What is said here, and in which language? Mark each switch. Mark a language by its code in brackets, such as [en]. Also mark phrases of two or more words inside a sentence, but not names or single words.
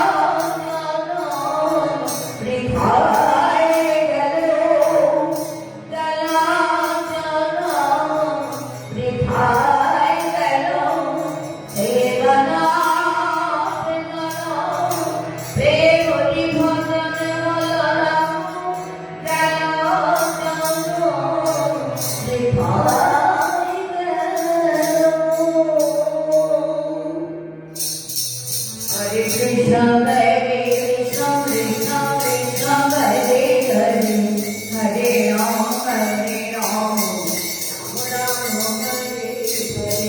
[bn] বৃথায় গেল বৃথায় গেল প্রেমটি ভজন বলরাম গেল বৃথায় গেল। [sa] हरे कृष्ण हरे कृष्ण कृष्ण कृष्ण हरे हरे हरे राम राम हरे हरे.